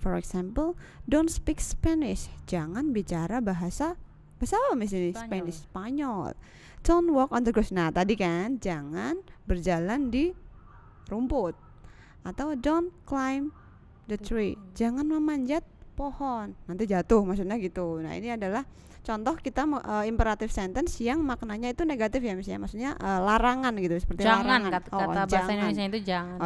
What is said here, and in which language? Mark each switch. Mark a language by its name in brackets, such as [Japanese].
[English] For example, don't speak Spanish. [Indonesian] Jangan bicara bahasa apa misalnya Spanyol. [English] Don't walk on the grass. [Indonesian] Nah, tadi kan jangan berjalan di rumput. [English] Atau don't climb the tree. [Indonesian] Jangan memanjat pohon, nanti jatuh, maksudnya gitu. Nah, ini adalah contoh kita imperative sentence yang maknanya itu negatif ya misalnya, maksudnya larangan gitu, seperti jangan, larangan. Kata bahasa Indonesia itu jangan.